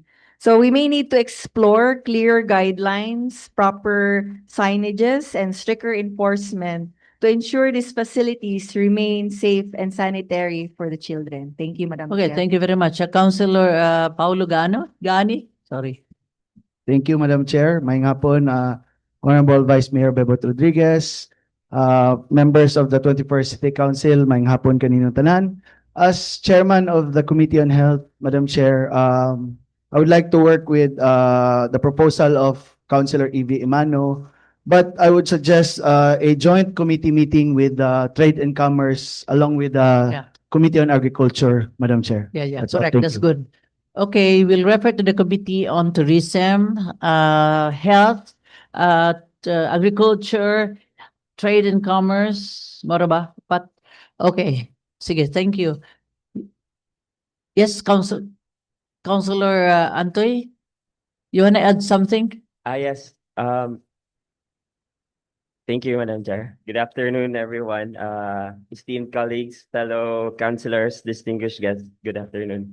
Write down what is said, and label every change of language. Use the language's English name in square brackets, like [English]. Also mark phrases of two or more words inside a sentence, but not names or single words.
[English] So we may need to explore clear guidelines, proper signages, and stricter enforcement to ensure these facilities remain safe and sanitary for the children. Thank you, Madam Okay, Chair. thank you very much. Councilor Paulo Gani? Sorry. Thank you, Madam Chair. [Hiligaynon] May hapon, Honorable Vice Mayor Bebot Rodriguez, [English] members of the 21st City Council, [Hiligaynon] may hapon kaninong tanan. [English] As Chairman of the Committee on Health, Madam Chair, I would like to work with the proposal of Councilor Evie Imano, but I would suggest a joint committee meeting with Trade and Commerce along with the Yeah. Committee on Agriculture, Madam Chair. Yeah, That's all. correct. Thank That's you. good. Okay, we'll refer to the Committee on Tourism, Health, Agriculture, Trade and Commerce. [Hiligaynon] Mora ba? Okay. Sige, [English] thank you. Yes, Councilor Antoy, you want to add something? Yes. Thank you, Madam Chair. Good afternoon, everyone. Esteemed colleagues, fellow councilors, distinguished guests, good afternoon.